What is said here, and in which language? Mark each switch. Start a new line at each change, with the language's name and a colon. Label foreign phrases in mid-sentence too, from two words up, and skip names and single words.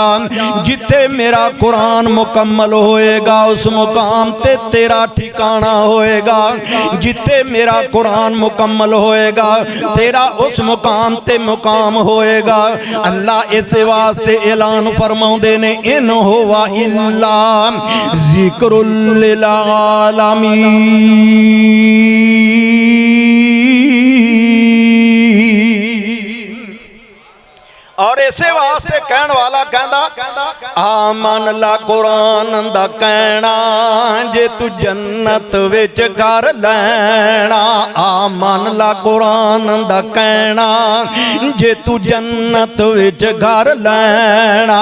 Punjabi: جتھے میرا قرآن مکمل ہوئےگا اس مقام تے تیرا ٹھکانہ ہوئےگا. جتھے میرا قرآن مکمل ہوئےگا تیرا اس مقام تے مقام ہوئےگا. اللہ اس واسطے اعلان فرماؤندے نے
Arabic: إن هو إلا ذكر للعالمين.
Punjabi: اور ایسے واسطے کہن والا کہندا آ من لا قرآن دا کہنا جے تو جنت وچ کر لینا. آ من لا قرآن دا کہنا جے تو جنت وچ کر لینا.